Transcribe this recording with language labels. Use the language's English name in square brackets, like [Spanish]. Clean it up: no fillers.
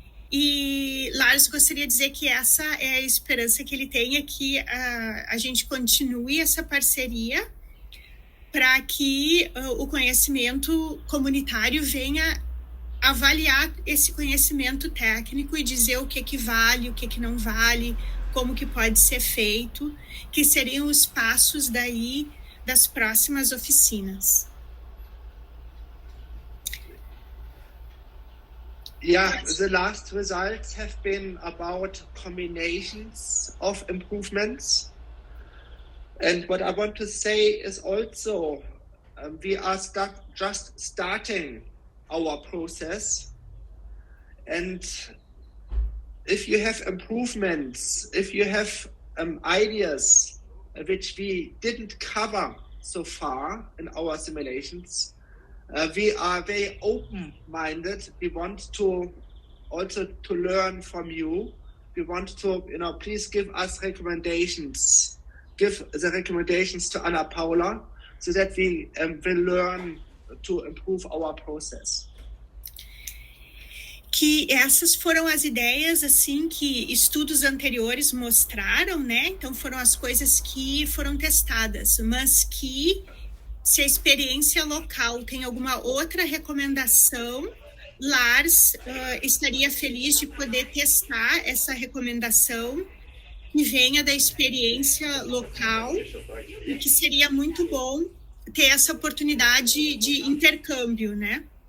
[Portuguese] E Lars, gostaria de dizer que essa é a esperança que ele tem, é que a gente continue essa parceria para que o conhecimento comunitário venha avaliar esse conhecimento técnico e dizer o que vale, o que não vale, como que pode ser feito, que seriam os passos daí das próximas oficinas. [English] Yeah, the last results have been about combinations of improvements. And what I want to say is also we are just starting our process. And if you have improvements, if you have ideas which we didn't cover so far in our simulations, we are very open-minded. We want to also to learn from you. We want to, please give us recommendations. Give the recommendations to Ana Paula so that we will learn to improve our process. [Portuguese] Que essas foram as ideias, assim, que estudos anteriores mostraram, né? Então, foram as coisas que foram testadas, mas que, se a experiência local tem alguma outra recomendação, Lars estaria feliz de poder testar essa recomendação que venha da experiência local, e que seria muito bom ter essa oportunidade de intercâmbio, né?